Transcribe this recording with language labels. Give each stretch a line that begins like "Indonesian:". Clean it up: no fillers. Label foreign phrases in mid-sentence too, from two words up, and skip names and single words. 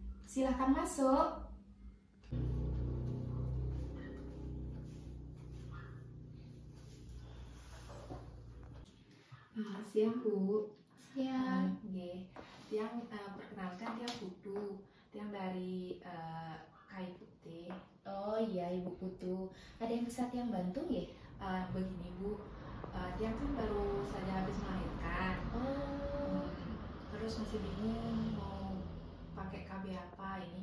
Indonesian: Silahkan masuk. Siang Bu. Siang. Nggih. Tiang perkenalkan Tiang Putu. Tiang dari Kayu Putih. Oh iya Ibu Putu. Ada yang bisa Tiang bantu ya? Begini Bu, Tiang kan baru saja habis melahirkan. Oh. Terus masih bingung mau pakai KB apa ini.